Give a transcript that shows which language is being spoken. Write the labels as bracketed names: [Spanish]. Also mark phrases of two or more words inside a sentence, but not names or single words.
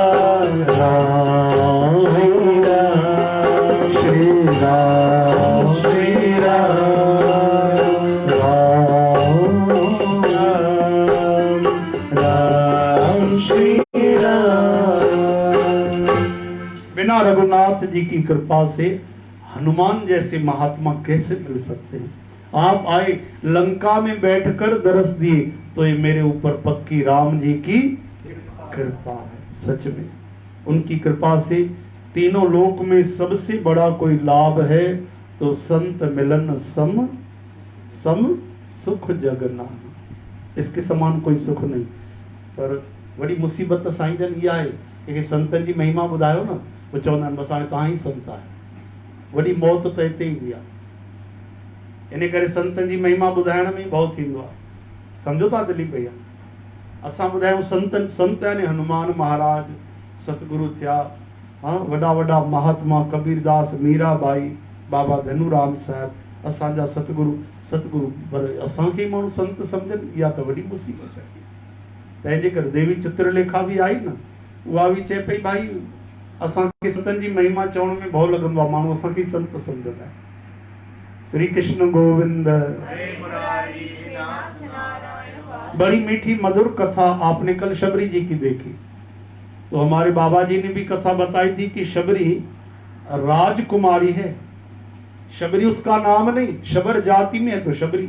[Hindi] राम श्री राम श्री राम राम राम श्री राम। बिना रघुनाथ जी की कृपा से हनुमान जैसे महात्मा कैसे मिल सकते हैं? आप आए लंका में बैठकर दरस दिए तो ये मेरे ऊपर पक्की राम जी की कृपा है। सच में उनकी कृपा से तीनों लोक में सबसे बड़ा कोई लाभ है तो संत मिलन सम सम सुख जगनान। इसके समान कोई सुख नहीं। पर बड़ी मुसीबत साईं जन इहा है कि [Sindhi] संतन जी महिमा ॿुधायो न, वो चवंदा आहिनि बसि हाणे तव्हां ई संत आहियो। वॾी मौत त हिते ईंदी आहे। इन करे संतन जी महिमा ॿुधाइण में भउ थींदो आहे। सम्झो था दिलीप भैया? असां ॿुधायूं संतन, संत यानी हनुमान महाराज, सतगुरु थिया, हाँ वॾा वॾा महात्मा कबीरदास, मीराबाई, बाबा धनूराम साहिब, असांजा सतगुरु सतगुरु। पर असांखे माण्हू संत सम्झनि, इहा त वॾी मुसीबत आहे। तंहिंजे करे देवी चित्रलेखा बि आई न, उहा बि चए पई भाई असांखे संतनि जी महिमा चवण में भउ लॻंदो आहे, माण्हू असांखे संत सम्झंदा आहिनि। [Hindi] श्री कृष्ण गोविंद। बड़ी मीठी मधुर कथा आपने कल शबरी जी की देखी। तो हमारे बाबा जी ने भी कथा बताई थी कि शबरी राजकुमारी है। शबरी उसका नाम नहीं, शबर जाति में है तो शबरी।